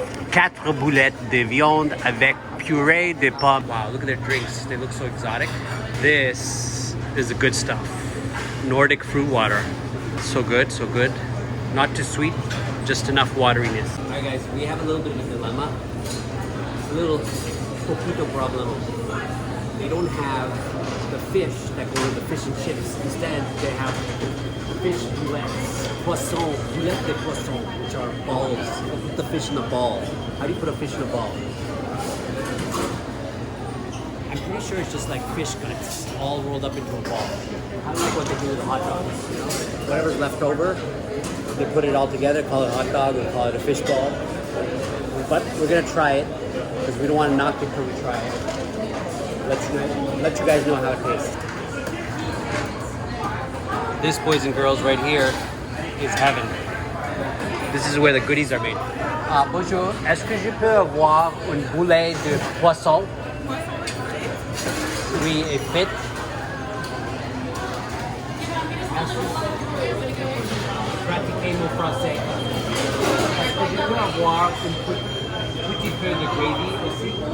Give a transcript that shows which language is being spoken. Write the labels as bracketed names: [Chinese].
[French] 4 boulettes de viande avec purée de pommes. [English] Wow, look at their drinks. They look so exotic. This is the good stuff. Nordic fruit water. So good, so good. Not too sweet, just enough wateriness. All right, guys, we have a little bit of a dilemma. A little poquito problem. They don't have the fish that go with the fish and chips. Instead, they have fish boulettes. Poisson, boulette de poisson, which are balls. They put the fish in the ball. How do you put a fish in a ball? I'm pretty sure it's just like fish guts all rolled up into a ball. Kind of like what they do with the hot dogs. You know? Whatever's left over, they put it all together, call it a hot dog, or call it a fish ball. But we're gonna try it because we don't want to knock it till we try it. Let you guys know how it tastes. This, boys and girls, right here is heaven. This is where the goodies are made. [French] Bonjour, est-ce que je peux avoir un boulet de poisson? Oui, et frites. Pratiquez mon français. Est-ce que je peux avoir un petit peu de gravy aussi?